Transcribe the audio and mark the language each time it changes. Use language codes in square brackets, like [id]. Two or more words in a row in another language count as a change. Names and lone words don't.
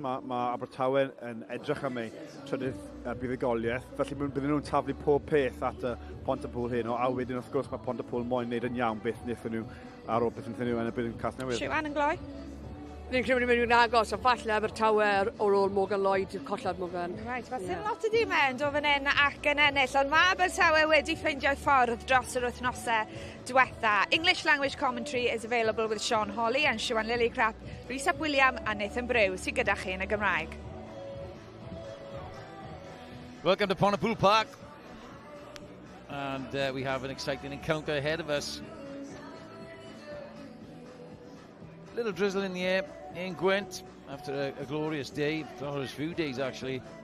[cy] Mae Abertawe yn edrych am ei trydydd buddugoliaeth, felly bydden nhw'n taflu pob peth at y Pontypool heno, a wedyn wrth gwrs mae Pontypool moyn wneud yn iawn beth wnaethon nhw ar ôl beth wnaethon nhw yn y byd yn cas newydd. Siwan yn gloi? Fi'n credu bod ni'n agos, a falle Abertawe ar ôl Morgan Lloyd, collad Morgan. Right, fel sy'n lot o dîm yn dod fan hyn ac yn ennill, ond mae Abertawe wedi ffeindio'i ffordd dros yr wythnosau diwetha. [en] English language commentary is available with Sean Hawley and Siwan Lillycrap, Rhys ap William [cy] a Nathan Brew, sy'n gyda chi yn y Gymraeg. [en] Welcome to Pontypool Parc, and we have an exciting encounter ahead of us. Little drizzle in the air in Gwent after a glorious day, glorious few days actually.